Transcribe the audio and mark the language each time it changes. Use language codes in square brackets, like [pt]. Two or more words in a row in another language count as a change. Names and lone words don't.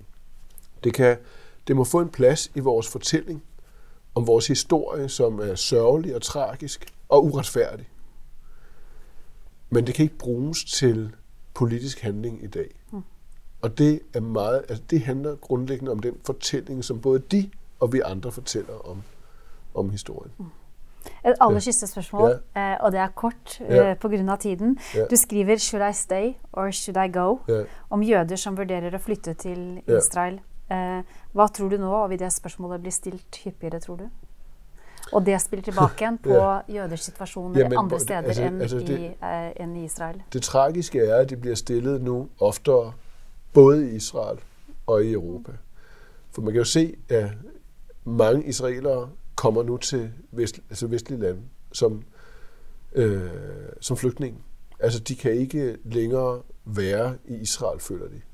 [da] Det må få en plads i vores fortælling om vores historie, som er sørgelig og tragisk og uretfærdig. Men det kan ikke bruges til politisk handling i dag. Og det er meget, altså det handler grundlæggende om den fortælling, som både de og vi andre fortæller om historien. [no] Et aller siste spørsmål, og det er kort på grunn av tiden. Du skriver [en] «Should I stay or should I go?» [no] om jøder som vurderer å flytte til Israel. Hva tror du nå, og vil det spørsmålet bli stilt hyppigere, tror du? Og det spiller tilbake igjen på jøders situasjoner andre steder enn i Israel. [da] Det tragiske er, at det bliver stillet nu oftere både i Israel og i Europa. For man kan jo se, at mange israelere kommer nu til vestlige lande som flygtninge. Altså, de kan ikke længere være i Israel, føler de.